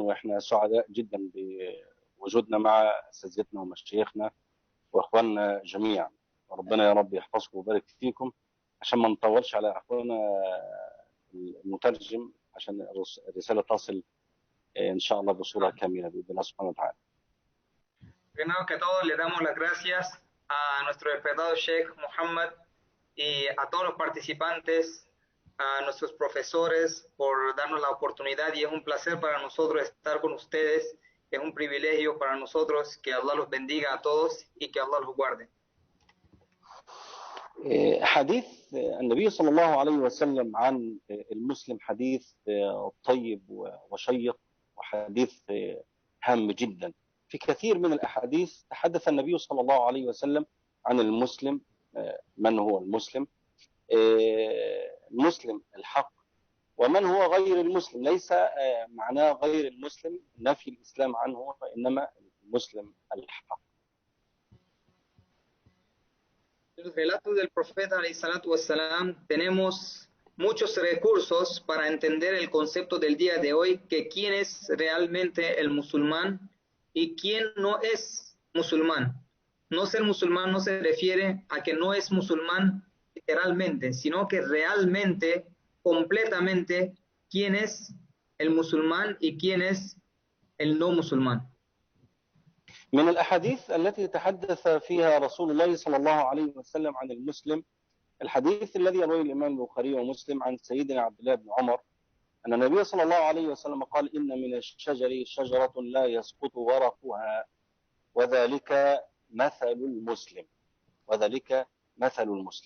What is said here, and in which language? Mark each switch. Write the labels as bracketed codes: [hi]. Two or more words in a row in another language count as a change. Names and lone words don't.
[ar] وإحنا سعداء جدا بوجودنا مع أساتذتنا ومشايخنا وإخواننا جميعا. ربنا يا رب يحفظكم ويبارك فيكم. عشان ما نطولش على أخواننا المترجم، عشان الرسالة تصل إن شاء الله بصورة كاملة بإذن الله سبحانه وتعالى. [es] Primero que todo, le damos las gracias a nuestro respetado Sheikh Muhammad y a todos los participantes, a nuestros profesores por darnos la oportunidad, y es un placer para nosotros estar con ustedes, es un privilegio para nosotros. Que Allah los bendiga a todos y que Allah los guarde. [ar] حديث النبي صلى الله عليه وسلم عن المسلم حديث طيب وشيق وحديث هام جدا. في كثير من الأحاديث تحدث النبي صلى الله عليه وسلم عن المسلم، من هو المسلم، المسلم الحق، ومن هو غير المسلم. ليس معناه غير المسلم نفي الإسلام عنه، وإنما المسلم الحق. [es] En los relatos del profeta [ar] عليه الصلاة والسلام [es] tenemos muchos recursos para entender el concepto del día de hoy, que quién es realmente el musulmán y quién no es musulmán. No ser musulmán no se refiere a que no es musulmán literalmente, sino que realmente, completamente, quién es el musulmán y quién es el no musulmán. [ar] من الأحاديث التي تحدث فيها رسول الله صلى الله عليه وسلم عن المسلم الحديث الذي يرويه الإمام البخاري ومسلم عن سيدنا عبد الله بن عمر أن النبي صلى الله عليه وسلم قال: إن من الشجر شجرة لا يسقط ورقها وذلك مثل المسلم، وذلك مثل المسلم.